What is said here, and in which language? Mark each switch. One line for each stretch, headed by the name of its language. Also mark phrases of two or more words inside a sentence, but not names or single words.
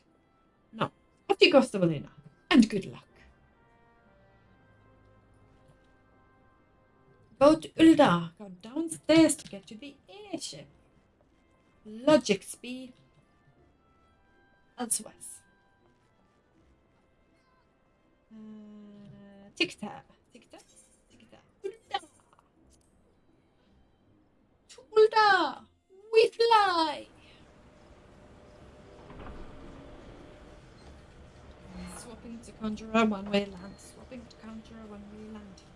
English: Now, off you go, Stavelina, and good luck. Go to Ul'dah, go downstairs to get to the airship. Logic speed. Elsewhere. Tic-tac, tic-tac, tic-tac. Ul'dah. To Ul'dah, we fly. Swapping to conjurer, one-way land. Swapping to conjurer, one-way land.